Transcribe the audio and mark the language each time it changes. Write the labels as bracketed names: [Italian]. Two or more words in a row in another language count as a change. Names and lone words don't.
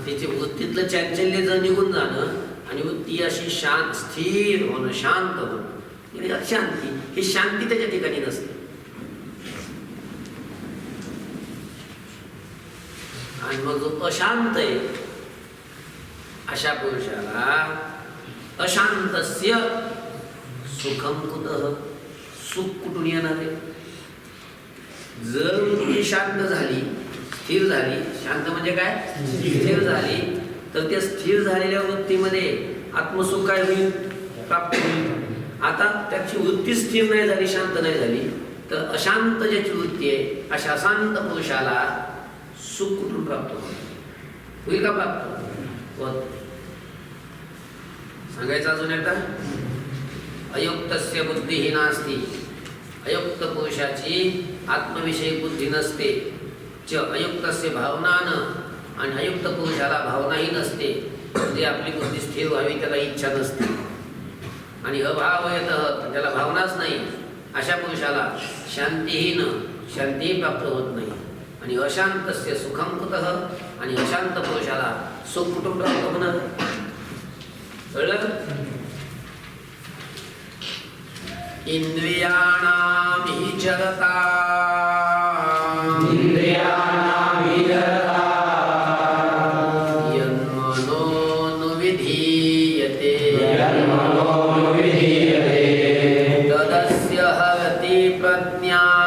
[Marathi] त्याची वृत्तीतलं चांचल्य जर निघून जाणं आणि वृत्ती अशी शांत स्थिर होणं, शांत होणं, शांती. ही शांती त्याच्या ठिकाणी नसते. आणि मग जो अशांत आहे अशा पुरुषाला [Sanskrit] अशांतस्य सुखम कुतः, [Marathi] सुख कुठून येणार आहे? जर वृत्ती शांत झाली, स्थिर झाली, शांत म्हणजे काय? स्थिर झाली, तर त्या स्थिर झालेल्या वृत्तीमध्ये आत्मसुख काय होईल? प्राप्त होईल. आता त्याची वृत्ती स्थिर नाही झाली, शांत नाही झाली, तर अशांत ज्याची वृत्ती आहे अशा अशांत पुरुषाला सुख कुठून प्राप्त होईल का? प्राप्त होत. सांगायचं अजून एकदा, [Sanskrit] अयुक्तस्य बुद्धिही नास्ति, [Marathi] अयुक्त पुरुषाची आत्मविषयक बुद्धी नसते. [Sanskrit] च अयुक्तस्य भावनान, [Marathi] आणि अयुक्त पुरुषाला भावनाही नसते, म्हणजे आपली बुद्धी स्थिर व्हावी त्याला इच्छा नसते. आणि अभावयतः, त्याला भावनाच नाही, अशा पुरुषाला शांतीहीन, शांतीही प्राप्त होत नाही. [Sanskrit] आणि अशांतस्य सुखम कुतः, [Marathi] आणि अशांत पुरुषाला सुख कुठून प्राप्त होणार? कळलं? [Sanskrit] इंद्रियाणाम हि जगता, तदस्य हरति प्रज्ञाम्,